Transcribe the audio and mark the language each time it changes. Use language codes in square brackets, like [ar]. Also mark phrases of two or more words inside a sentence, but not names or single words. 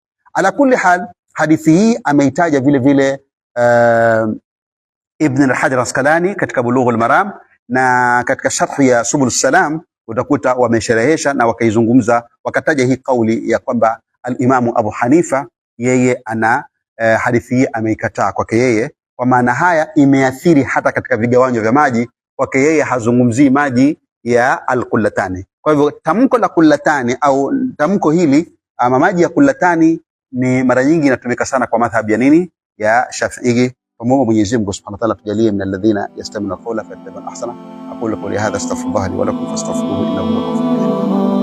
[ar] على كل حال, [sw] hadithi hii ameitaja vile vile Ibn al-Hajar Asqalani katika Bulughul Maram, na katika sharh ya Subul Salam utakuta wamesherehesha na wakaizungumza, wakataja hii kauli ya kwamba al-Imam Abu Hanifa yeye ana hadithi hii ameikataa kwake yeye, kwa maana haya imeathiri hata katika vigawanyo vya maji. Kwake yeye hazungumzii maji ya al-kullatani. Kwa hivyo tamko la kullatani au tamko hili ama maji ya kullatani ni mara nyingi inatumika sana kwa madhhabi ya nini, ya Shafi'i. Pamoja Mwenyezi Mungu [ar] سبحانه وتعالى tujalie من الذين يستمعون القول فيتبعون أحسنه. أقول قولي هذا أستغفر الله لي ولكم فاستغفروه إنه هو الغفور الرحيم.